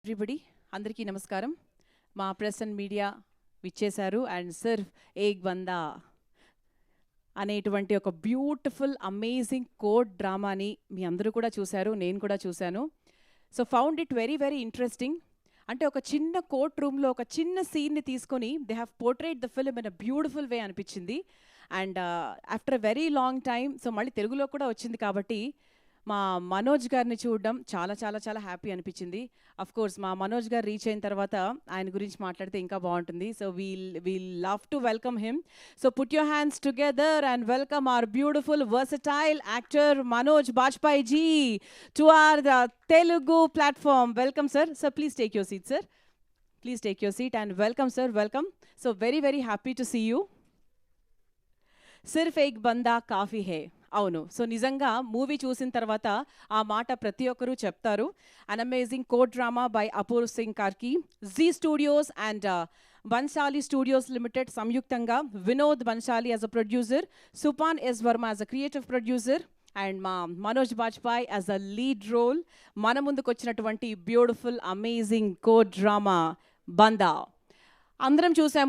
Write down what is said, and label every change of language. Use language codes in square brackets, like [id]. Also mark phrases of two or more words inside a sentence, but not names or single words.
[te] ఎవ్రీబడి అందరికీ నమస్కారం. మా [en] press and media [te] విచ్చేశారు అండ్ సిర్ఫ్ ఏక్ బందా అనేటువంటి ఒక [en] beautiful amazing court drama [te] మీ అందరూ కూడా చూశారు, నేను కూడా చూశాను. [en] So found it very very interesting. [te] అంటే ఒక చిన్న కోర్ట్ రూమ్లో ఒక చిన్న సీన్ని తీసుకొని [en] they have portrayed the film in a beautiful way [te] అనిపించింది. [en] and after a very long time so [te] మళ్ళీ తెలుగులో కూడా వచ్చింది కాబట్టి మా మనోజ్ గారిని చూడడం చాలా చాలా చాలా హ్యాపీ అనిపించింది. [en] of course [te] మా మనోజ్ గారు రీచ్ అయిన తర్వాత ఆయన గురించి మాట్లాడితే ఇంకా బాగుంటుంది. [en] So we'll love to welcome him. So put your hands together and welcome our beautiful versatile actor Manoj Bajpayee ji to our Telugu platform. Welcome, sir. Sir, please take your seat, sir. Please take your seat and welcome, sir. Welcome. So very, very happy to see you. [hi] सिर्फ़ एक बंदा काफ़ी है. [te] అవును, సో నిజంగా మూవీ చూసిన తర్వాత ఆ మాట ప్రతి ఒక్కరూ చెప్తారు. [en] an amazing court drama by అపూర్ సింగ్ కార్కి, జీ స్టూడియోస్ అండ్ బన్సాలి స్టూడియోస్ లిమిటెడ్ సంయుక్తంగా వినోద్ బన్సాలి as a producer, సుపాన్ ఎస్ వర్మ as a creative producer and మా మనోజ్ బాజ్పాయ్ as a lead role [te] మన ముందుకు వచ్చినటువంటి [en] beautiful amazing court drama బందా [te] అందరం చూసాము.